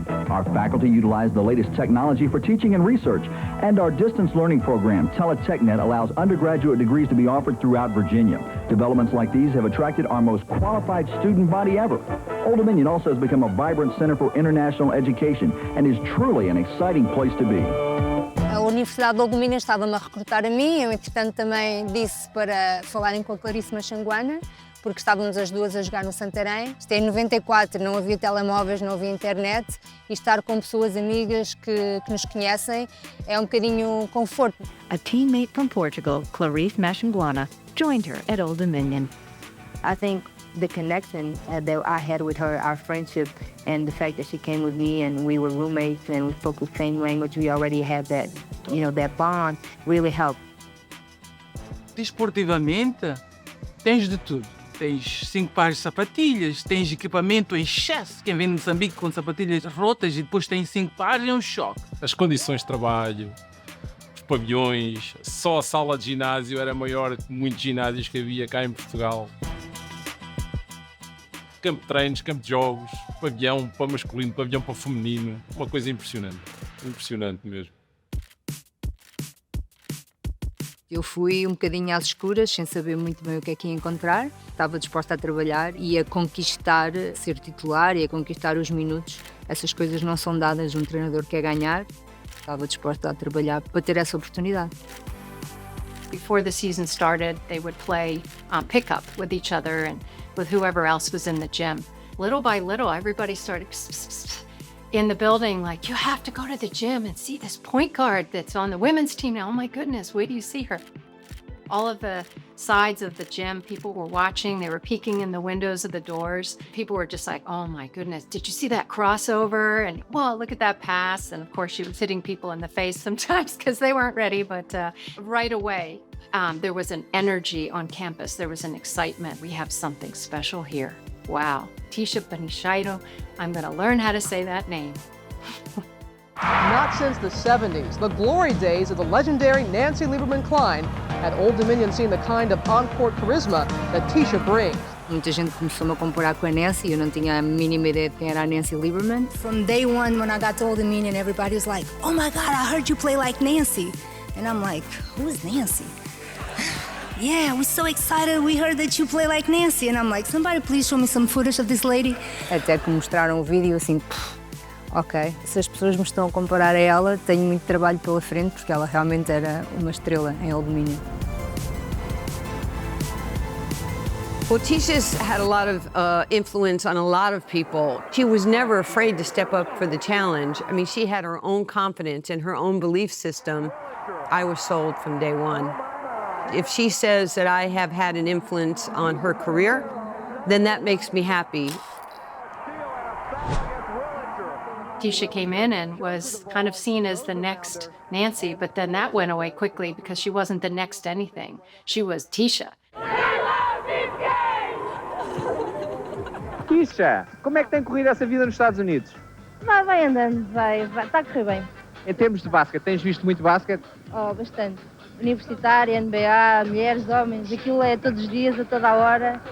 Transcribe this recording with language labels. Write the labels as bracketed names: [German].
[English] Our faculty utilize the latest technology for teaching and research, and our distance learning program, TeleTechNet, allows undergraduate degrees to be offered throughout Virginia. Developments like these have attracted our most qualified student body ever. Old Dominion also has become a vibrant center for international education and is truly an exciting place to be. [Portuguese] A Universidade de Old Dominion estava-me a recrutar a mim, eu entretanto também disse para falarem com a Clarice Machanguana, porque estávamos as duas a jogar no Santarém. Isto é em 94, não havia telemóveis, não havia internet, e estar com pessoas amigas que nos conhecem é um bocadinho conforto. [English] A teammate from Portugal, Clarice Machanguana, joined her at Old Dominion. I think the connection that I had with her, our friendship, and the fact that she came with me and we were roommates and we spoke the same language, we already had that, you know, that bond, really helped. [Portuguese] Desportivamente, tens de tudo. Tens 5 pares de sapatilhas, tens equipamento em excesso. Quem vem de Moçambique com sapatilhas rotas e depois tem 5 pares é um choque. As condições de trabalho, os pavilhões, só a sala de ginásio era maior que muitos ginásios que havia cá em Portugal. Campo de treinos, campo de jogos, pavilhão para masculino, pavilhão para feminino, uma coisa impressionante. Impressionante mesmo. Eu fui um bocadinho às escuras, sem saber muito bem o que é que ia encontrar. Estava disposta a trabalhar e a conquistar ser titular e a conquistar os minutos. Essas coisas não são dadas a um treinador que quer ganhar. Estava disposta a trabalhar para ter essa oportunidade. [English] Before the season started, they would play pickup with each other and with whoever else was in the gym. Little by little, everybody started in the building, like, you have to go to the gym and see this point guard that's on the women's team now. Oh my goodness, where do you see her? All of the sides of the gym, people were watching, they were peeking in the windows of the doors. People were just like, oh my goodness, did you see that crossover? And, well, look at that pass. And of course, she was hitting people in the face sometimes because they weren't ready, but right away, there was an energy on campus. There was an excitement. We have something special here. Wow, Tisha Benishairo, I'm gonna learn how to say that name. Not since the 70s, the glory days of the legendary Nancy Lieberman Klein, had Old Dominion seen the kind of on-court charisma that Tisha brings. [Portuguese] Muita gente começou-me a comparar com a Nancy, eu não tinha a mínima ideia de quem era a Nancy Lieberman. [English] From day one, when I got to Old Dominion, everybody was like, oh my God, I heard you play like Nancy. And I'm like, who is Nancy? Yeah, we're so excited, we heard that you play like Nancy. And I'm like, somebody please show me some footage of this lady. Até que mostraram o vídeo assim, ok, se as pessoas me estão a comparar a ela, tenho muito trabalho pela frente, porque ela realmente era uma estrela em Old Dominion. Well, Tisha's had a lot of influence on a lot of people. She was never afraid to step up for the challenge. I mean, she had her own confidence and her own belief system. I was sold from day one. If she says that I have had an influence on her career, then that makes me happy. Tisha came in and was kind of seen as the next Nancy, but then that went away quickly because she wasn't the next anything. She was Tisha. [Portuguese] Tisha, como é que tem corrido essa vida nos Estados Unidos? Vai andando, vai, está a correr bem. Em termos de basquete, tens visto muito basquete? Oh, bastante. Universitária, NBA, mulheres, homens, aquilo é todos os dias, a toda a hora.